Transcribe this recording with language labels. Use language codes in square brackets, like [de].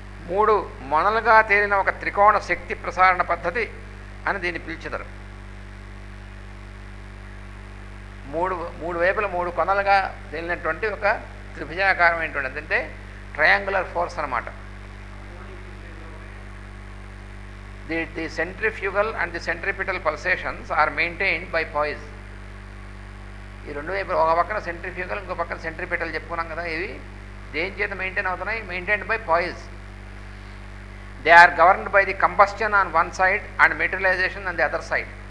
[te] మూడు మొనలుగా తేలిన ఒక త్రికోణ శక్తి ప్రసారణ పద్ధతి అని దీన్ని పిలిచెదరు. మూడు వైపుల మూడు కొనలుగా తేలినటువంటి ఒక త్రిభుజాకారమైనటువంటి అంటే ట్రయాంగులర్ ఫోర్స్ అన్నమాట. [en] The centrifugal and the centripetal pulsations are maintained by poise. [te] ఈ రెండు వైపులు ఒక పక్కన సెంట్రిఫ్యూగల్, ఇంకో పక్కన సెంట్రిపెటల్ చెప్పుకున్నాం కదా. ఇవి దేని చేత మెయింటైన్ అవుతున్నాయి? [en] Maintained by poise. They are governed by the combustion on one side and materialization on the other side.